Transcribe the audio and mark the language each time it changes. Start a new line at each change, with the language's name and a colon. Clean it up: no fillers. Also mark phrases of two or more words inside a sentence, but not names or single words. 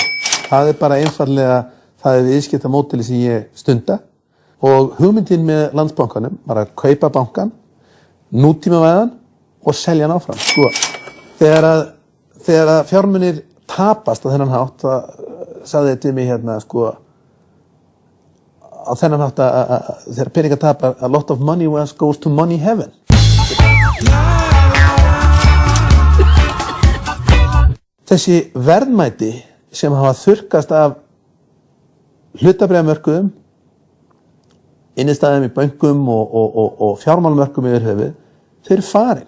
Icelandic: Það er bara einfallega það er viðskiptamódeli sem ég stunda og hugmyndin með Landsbankanum var að kaupa bankan, nútímavæðan og selja hann áfram. Sko, þegar að fjármunir tapast á þennan hátt, það sagði þetta mig hérna, sko, á þennan hátt að þegar peningar tapa,
English: a lot of money goes to money heaven.
Icelandic: Þessi verðmæti sem hafa þurrkast af hlutabréfamörkuðum, innistæðum í bönkum og fjármálamörkum yfir höfuð, þau eru farin.